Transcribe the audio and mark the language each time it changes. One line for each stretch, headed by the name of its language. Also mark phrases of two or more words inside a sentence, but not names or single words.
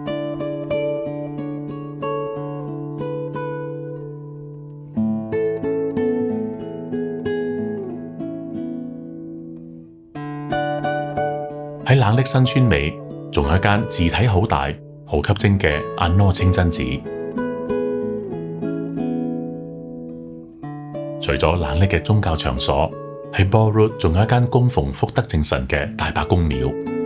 Cantonese: 喺冷的新村尾，仲有一間字體好大、好吸睛嘅阿羅清真寺。除咗冷冽嘅宗教場所，喺 Ball Road 仲有一間供奉福德正神嘅大伯公廟。